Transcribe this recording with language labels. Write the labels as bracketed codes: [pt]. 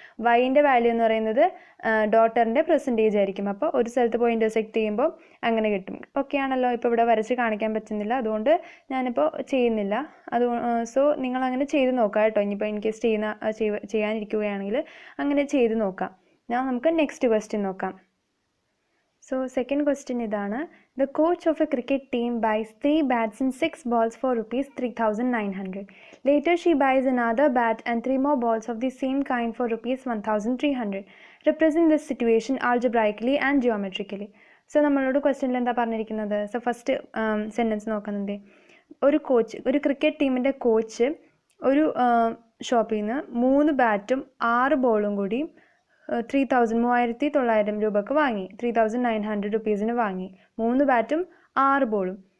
[ml] വൈൻ്റെ value എന്ന് പറയുന്നത് ഡോട്ടറിൻ്റെ percentage ആയിരിക്കും. അപ്പോൾ ഒരു സ്ഥലത്ത് പോയി ഇൻ്റർസെക്റ്റ് ചെയ്യുമ്പോൾ അങ്ങനെ കിട്ടും. ഓക്കെ ആണല്ലോ. ഇപ്പോൾ ഇവിടെ വരച്ച് കാണിക്കാൻ പറ്റുന്നില്ല, അതുകൊണ്ട് ഞാനിപ്പോൾ ചെയ്യുന്നില്ല. സോ നിങ്ങളങ്ങനെ ചെയ്ത് നോക്കാം കേട്ടോ. ഇനിയിപ്പോൾ ഇൻ കേസ് ചെയ്യാനിരിക്കുകയാണെങ്കിൽ അങ്ങനെ ചെയ്ത് നോക്കാം. നമുക്ക് നെക്സ്റ്റ് ക്വസ്റ്റ്യൻ നോക്കാം. [en] So second question ഇതാണ്. The coach of a cricket team buys 3 bats and 6 balls for rupees 3,900. Later she buys another bat and 3 more balls of the same kind for rupees 1,300. Represent this situation algebraically and geometrically. [ml] So നമ്മളോട് ക്വസ്റ്റ്യനിൽ എന്താ പറഞ്ഞിരിക്കുന്നത്? So first sentence നോക്കുന്നത്, ഒരു cricket ടീമിൻ്റെ coach ഒരു ഷോപ്പിൽ നിന്ന് 3 ബാറ്റും 6 ബോളും കൂടി 3,900 രൂപക്ക് വാങ്ങി. 3,900 റുപ്പീസിന് വാങ്ങി. 3 ബാറ്റും 6 ബോളും.